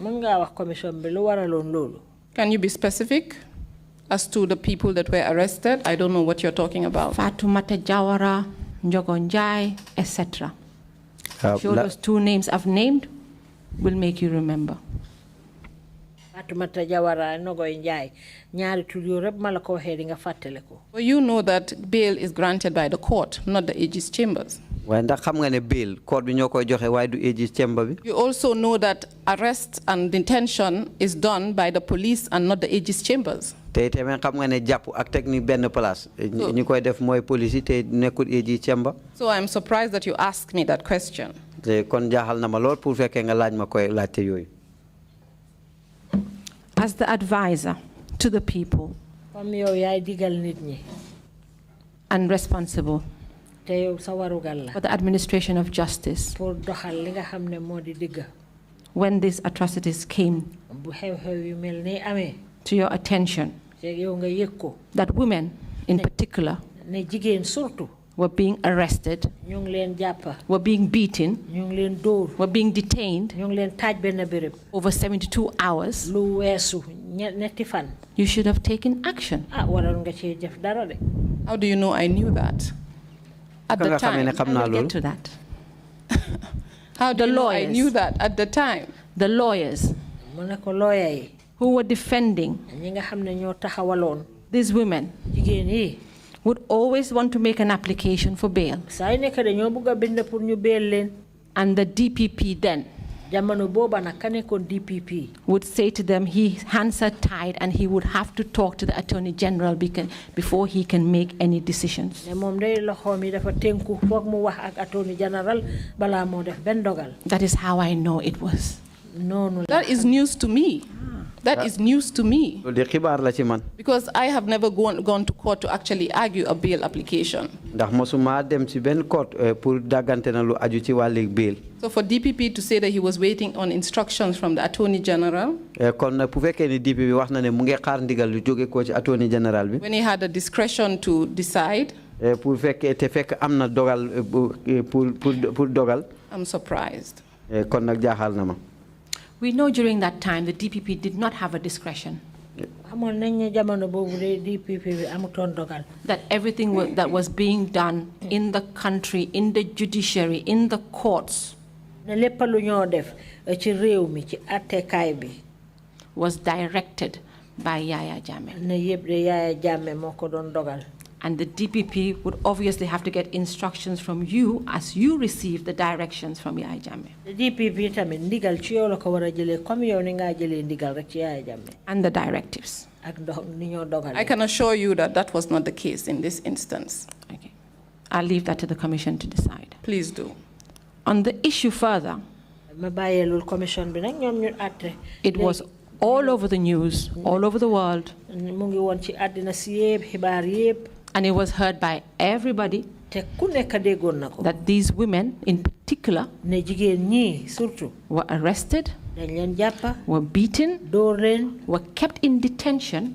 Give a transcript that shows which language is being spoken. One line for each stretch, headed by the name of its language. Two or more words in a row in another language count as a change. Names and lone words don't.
English: Can you be specific as to the people that were arrested? I don't know what you're talking about. FATIMA Jawara, Njogonjai, etc. Sure, those two names I've named will make you remember.
Wolof: Fatoumata Jawara Nogoy Njie ñaari tur yo rep mala ko waxe di nga fatale ko.
English: Well, you know that bail is granted by the court, not the AG's chambers.
Wolof: waaye ndax xam nga ne
English: bail court
Wolof: bi ñoo koy joxe waaye du
English: AG's chamber
Wolof: bi.
English: You also know that arrest and detention is done by the police and not the AG's chambers.
Wolof: te tamit xam nga ne jàpp ak technique benn place ñi koy def mooy police te nekkul
English: AG's chamber. So I'm surprised that you asked me that question.
Wolof: te kon jaaxal na ma lool pour fekkee nga laaj ma koy laajte yooyu.
English: As the advisor to the people
Wolof: Comme yow yaay digal nit ñi
English: and responsible
Wolof: te yow sa warugal la
English: for the administration of justice,
Wolof: pour doxal li nga xam ne moo di digg
English: when these atrocities came
Wolof: bu xew-xew yu mel ni amee
English: to your attention,
Wolof: te yow nga yëg ko
English: that women in particular
Wolof: ne jigéen surtout
English: were being arrested,
Wolof: ñu ngi leen jàppa
English: were being beaten,
Wolof: ñu ngi leen dóor
English: were being detained
Wolof: ñu ngi leen taaj benn béréb
English: over 72 hours,
Wolof: lu weesu ñetti fan
English: you should have taken action.
Wolof: waroon nga ci def dara de.
English: How do you know I knew that? At the time. I will get to that. How do The you know I lawyers. knew that at the time? The lawyers
Wolof: mu ne ko lawyer yi
English: who were defending
Wolof: ñi nga xam ne ñoo taxawaloon
English: these women
Wolof: jigéen yi
English: would always want to make an application for bail.
Wolof: saa yu nekk dañoo bëgg a bind pour ñu beel leen
English: And the DPP then
Wolof: jamono booba nag ka nekkoon DPP
English: would say to them, his hands are tied and he would have to talk to the Attorney General before he can make any decisions.
Wolof: ne moom day loxoom yi dafa tënku foog mu wax ak
English: Attorney General
Wolof: balaa moo def benn dogal
English: That is how I know it was.
Wolof: noonu la
English: That is news to me. That is news to me.
Wolof: loolu de xibaar la ci man.
English: Because I have never gone to court to actually argue a bail application.
Wolof: ndax mosuma dem ci benn court pour daggante na lu aju ci wàllu bail.
English: So for DPP to say that he was waiting on instructions from the Attorney General,
Wolof: kon nag bu fekkee ni DPP bi wax na ne mu ngi xaar ndigal lu jóge ko ci
English: Attorney General
Wolof: bi.
English: when he had the discretion to decide,
Wolof: pour fekkee te fekk am na dogal pour dogal.
English: I'm surprised.
Wolof: kon nag jaaxal na ma.
English: We know during that time the DPP did not have a discretion.
Wolof: xamoon nañ ne jamono boobu de DPP bi amutoon dogal
English: That everything that was being done in the country, in the judiciary, in the courts,
Wolof: ne lépp lu ñoo def ci réew mi ci attekaay bi
English: was directed by Yaya Jammeh.
Wolof: ne yëpp de Yaya Jammeh moo ko doon dogal
English: And the DPP would obviously have to get instructions from you as you receive the directions from Yaya Jammeh.
Wolof: DPP tamit ndigal ci yow la ko war a jëlee comme yow ni ngaa jëlee ndigal rek ci Yaya Jammeh
English: And the directives.
Wolof: ak ni ñoo dogal
English: I can assure you that that was not the case in this instance. Okay. I'll leave that to the Commission to decide. Please do. On the issue further,
Wolof: ma bàyyee loolu commission bi nag ñoom ñu àtte
English: it was all over the news, all over the world,
Wolof: mu ngi woon ci àddina si yëpp xibaar yëpp
English: and it was heard by everybody
Wolof: te ku nekk déggoon na ko
English: that these women in particular
Wolof: ne jigéen ñi surtout
English: were arrested,
Wolof: dañ leen jàppa
English: were beaten,
Wolof: dóor leen
English: were kept in detention